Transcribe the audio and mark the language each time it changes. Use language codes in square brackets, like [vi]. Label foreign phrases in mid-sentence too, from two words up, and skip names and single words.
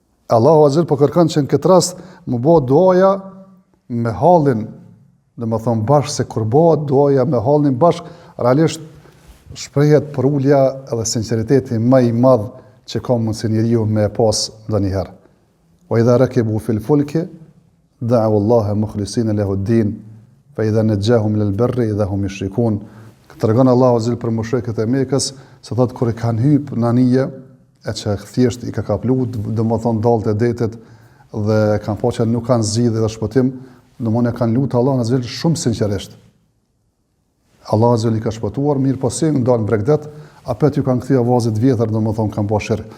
[sq] Allahu Azza po kërkon që në këtë rast më bëhet duaja me hallin, domethënë bashkë se kur bëhet duaja me hallin bashkë, realisht shprehet për ulja edhe sinqeriteti më i madh që ka mundsi njeriu me pas ndonjëherë. [ar] وإذا ركبوا في الفلك دعوا الله مخلصين له الدين فإذا نجاهم إلى البر إذا هم يشركون. [sq] Tregon Allahu Azza për mushrikët e Mekës se thotë kur e kanë hyp në anije e që thjesht i ka kaplu, domethënë dalët e detit dhe kanë po që nuk kanë zgjidhje dhe shpëtim, domethënë e kanë lutë Allahun Azza shumë sinqerisht. Allah Azza i ka shpëtuar, mirë po si ndalën bregdet, apet ju kanë kthyer avazit vjetër, domethënë kanë bërë shirk.